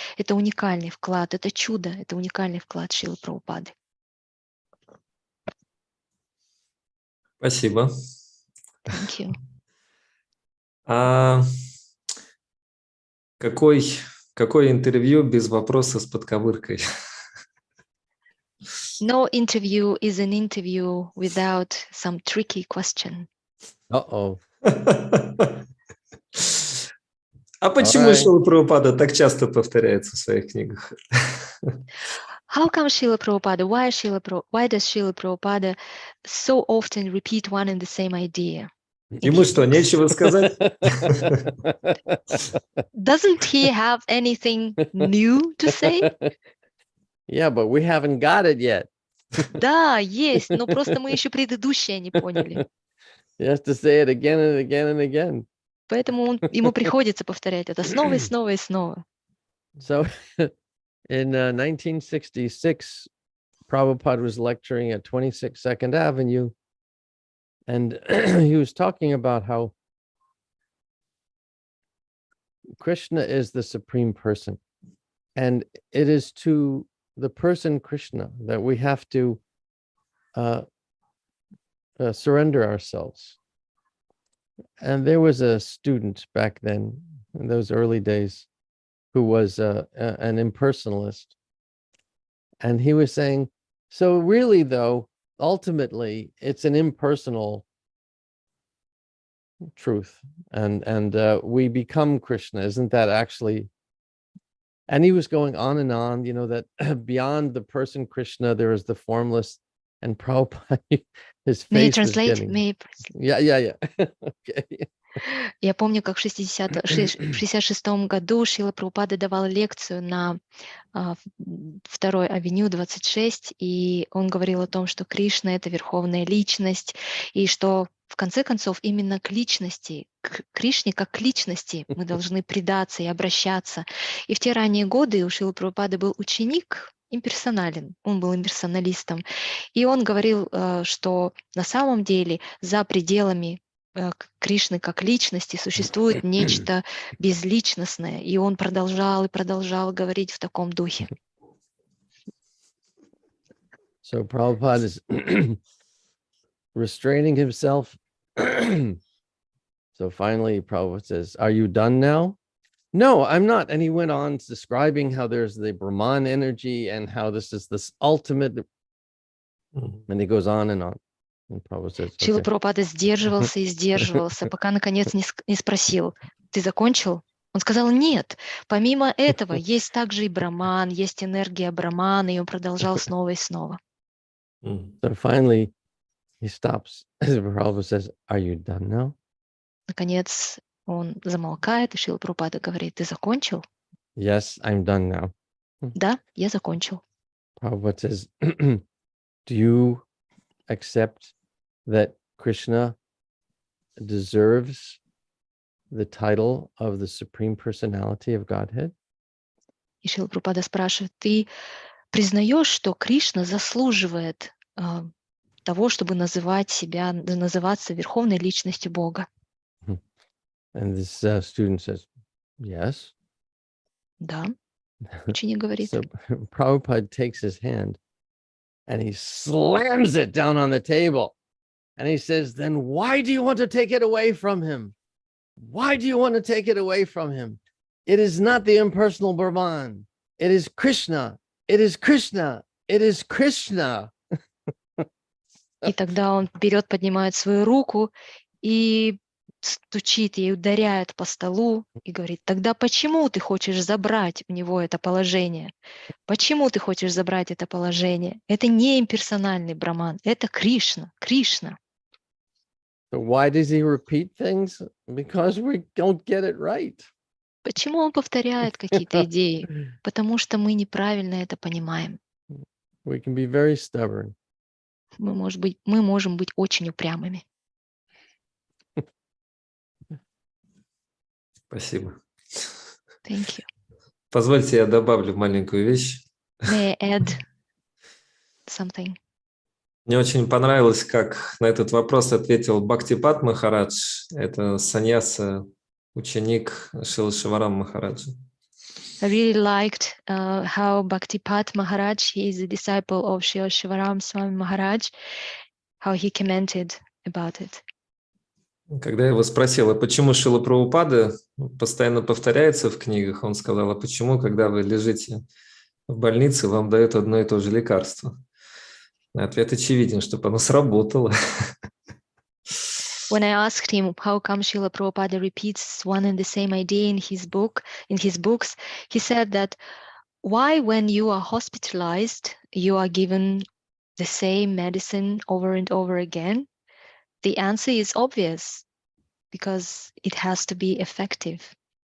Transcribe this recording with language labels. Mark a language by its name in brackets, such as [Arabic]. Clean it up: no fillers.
[Russian] Это уникальный вклад, это чудо, это уникальный вклад Шрилы Прабхупады. Спасибо. [English] Thank you. [Russian] Какое интервью без вопроса с подковыркой? [English] No interview is an interview without some tricky question. Uh-oh. [Russian] А почему Шрила Прабхупада так часто повторяется в своих книгах? [English] How come Srila Prabhupada, why does Srila Prabhupada so often repeat one and the same idea? [Russian] Ему что, нечего сказать? [English] Doesn't he have anything new to say? Yeah, but we haven't got it yet. [Russian] Да, есть, но просто мы еще предыдущее не поняли. [English] He has to say it again and again and again. [Russian] Поэтому ему приходится повторять это снова и снова и снова. [English] So in 1966, Prabhupada was lecturing at 26 Second Avenue, and he was talking about how Krishna is the supreme person, and it is to the person Krishna that we have to surrender ourselves. And there was a student back then, in those early days, who was an impersonalist. And he was saying, so really, though, ultimately, it's an impersonal truth. And we become Krishna. Isn't that actually? And he was going on, that beyond the person Krishna, there is the formless. And Prabhupada, his face was getting... Yeah. Okay. [Russian] Я помню, как в 66 году Шрила Прабхупада давал лекцию на 2-й авеню 26, и он говорил о том, что Кришна — это верховная личность, и что в конце концов именно к личности, к Кришне как к личности мы должны предаться и обращаться. И в те ранние годы у Шрилы Прабхупады был ученик имперсонален, он был имперсоналистом, и он говорил, что на самом деле за пределами Кришны как личности существует нечто безличностное, и он продолжал и продолжал говорить в таком духе. [English] So Prabhupada is restraining himself. So finally Prabhupada says, "Are you done now?" "No, I'm not." And he went on describing how there's the Brahman energy and how this is this ultimate. And he goes on and on. [Russian] Шрила Прабхупада сдерживался и сдерживался, пока наконец не спросил: "Ты закончил?" Он сказал: "Нет, помимо этого есть также и Браман, есть энергия Брамана", и он продолжал снова и снова. [English] So finally he stops. Prabhupada says, "Are you done now?" [Russian] Наконец Он замолкает, и Шрила Прабхупада говорит: ты закончил? [English] Yes, I'm done now. [Russian] Да, я закончил. [English] Prabhupada says, do you accept that Krishna deserves the title of the Supreme Personality of Godhead? [Russian] И Шрила Прабхупада спрашивает: ты признаешь, что Кришна заслуживает того, чтобы называться верховной личностью Бога? [English] And this student says, yes. [Russian] Да, ученик говорит. [English] So Prabhupada takes his hand and he slams it down on the table. And he says, then why do you want to take it away from him? Why do you want to take it away from him? It is not the impersonal Brahman. It is Krishna. It is Krishna. It is Krishna. [Russian] И тогда он вперед поднимает свою руку и стучит ей, ударяет по столу и говорит: тогда почему ты хочешь забрать у него это положение? Почему ты хочешь забрать это положение? Это не имперсональный Браман, это Кришна, Кришна. [English] So why does he repeat things? Because we don't get it right. [Russian] Почему он повторяет какие-то идеи? Потому что мы неправильно это понимаем. [English] We can be very stubborn. [Russian] Мы можем быть очень упрямыми. Спасибо. [English] Thank you. [Russian] Позвольте, я добавлю маленькую вещь. [English] May I add something? [Russian] Мне очень понравилось, как на этот вопрос ответил Бхактипад Махарадж. Это саньяса, ученик Шрилы Шиварам Махараджа. [English] I really liked how Bhaktipad Maharaj, he is a disciple of Srila Shivaram Swami Maharaj, how he commented about it. [Russian] Когда я его спросил, а почему Шрила Прабхупада постоянно повторяется в книгах, он сказал: а почему, когда вы лежите в больнице, вам дают одно и то же лекарство? Ответ очевиден, чтобы оно сработало. [English] When I asked him how come Srila Prabhupada repeats one and the same idea in his books, he said that why, when you are hospitalized, you are given the same medicine over and over again? The answer is obvious, because it has to be effective.